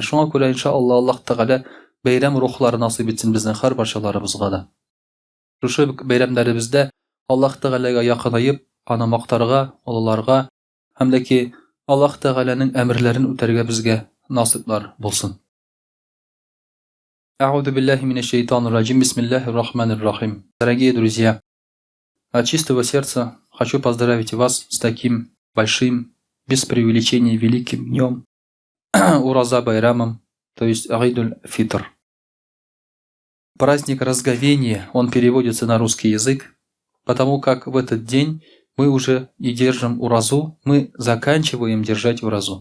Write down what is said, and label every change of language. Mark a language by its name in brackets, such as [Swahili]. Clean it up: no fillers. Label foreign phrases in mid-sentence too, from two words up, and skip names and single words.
[Tatar] Шуңа күрә иншаалла Аллаһ Тәгалә бәйрәм рухлары насыйп итсен безнең һәр барчаларыбызга да. Шушы бәйрәмнәребездә Аллаһ Тәгаләгә якынайып, аны мактарга, олыларга, һәм дә ки Аллаһ Тәгаләнең әмерләрен үтәргә безгә насыйплар булсын. [Arabic] أعوذ بالله من الشيطان الرجيم. بسم الله الرحمن الرحيم. [Russian] Дорогие друзья, от чистого сердца хочу поздравить вас с таким большим, без преувеличения, великим днем Ураза Байрамом, то есть Гайдуль-Фитр. Праздник разговения, он переводится на русский язык, потому как в этот день мы уже и держим уразу, мы заканчиваем держать уразу.